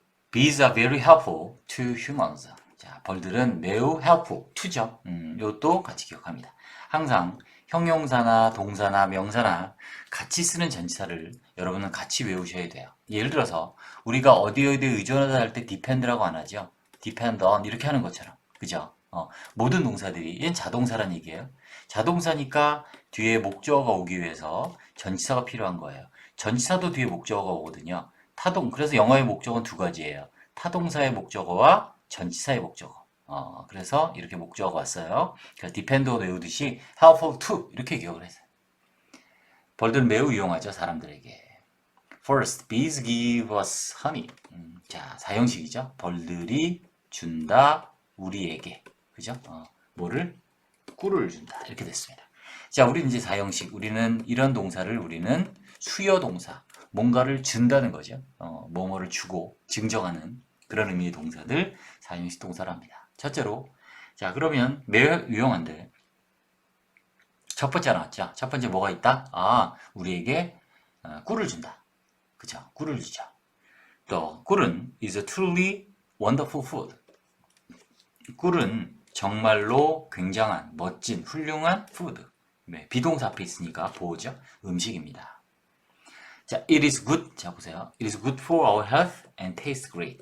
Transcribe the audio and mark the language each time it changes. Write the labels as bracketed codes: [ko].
[en] Bees are very helpful to humans. [ko] 자, 벌들은 매우 helpful to죠. 이것도 같이 기억합니다. 항상 형용사나 동사나 명사나 같이 쓰는 전치사를 여러분은 같이 외우셔야 돼요. 예를 들어서 우리가 어디에 의존하다 할 때 depend라고 안 하죠. depend on 이렇게 하는 것처럼. 그죠? 모든 동사들이 얘는 자동사란 얘기예요. 자동사니까 뒤에 목적어가 오기 위해서 전치사가 필요한 거예요. 전치사도 뒤에 목적어가 오거든요. 그래서 영어의 목적어는 두 가지예요. 타동사의 목적어와 전치사의 목적어. 그래서 이렇게 목적어가 왔어요. 그래서 depend도 외우듯이 helpful to 이렇게 기억을 했어요. 벌들은 매우 유용하죠, 사람들에게. [en] First, bees give us honey. [ko] 자, 사형식이죠. 벌들이 준다, 우리에게. 그죠? 뭐를? 꿀을 준다. 이렇게 됐습니다. 자, 우리는 이제 사형식. 이런 동사를 우리는 수여 동사. 뭔가를 준다는 거죠. 뭐뭐를 주고 증정하는 그런 의미의 동사들 사형식 동사랍니다. 첫째로, 자, 그러면 매우 유용한데 첫 번째 나왔죠. 첫 번째 뭐가 있다? 우리에게 꿀을 준다. 그죠? 꿀을 주죠. 또 꿀은 [en] is a truly wonderful food. [ko] 꿀은 정말로 굉장한, 멋진, 훌륭한 food. 네, 비동사 앞에 있으니까 보호죠. 음식입니다. 자, [en] it is good. [ko] 자, 보세요. [en] It is good for our health and tastes great.